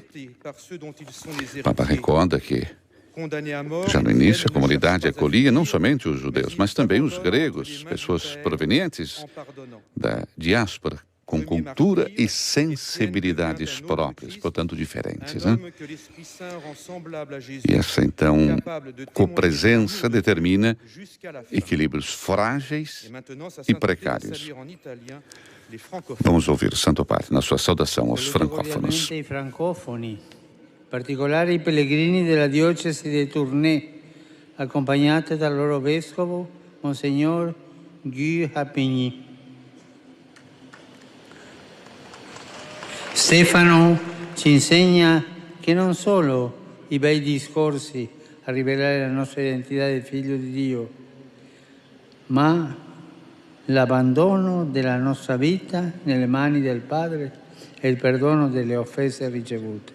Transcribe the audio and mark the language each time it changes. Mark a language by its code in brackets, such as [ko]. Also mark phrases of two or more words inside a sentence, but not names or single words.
[pt] O Papa recorda que já no início, a comunidade acolhia não somente os judeus, mas também os gregos, pessoas provenientes da diáspora, com cultura e sensibilidades próprias, portanto diferentes. Né? E essa, então, copresença determina equilíbrios frágeis e precários. Vamos ouvir o Santo Padre na sua saudação aos francófonos. [it] Particolare i pellegrini della diocesi di Tournai, accompagnati dal loro vescovo, Monsignor Guy Rapigny. Stefano ci insegna che non solo i bei discorsi a rivelare la nostra identità di figlio di Dio, ma l'abbandono della nostra vita nelle mani del Padre e il perdono delle offese ricevute.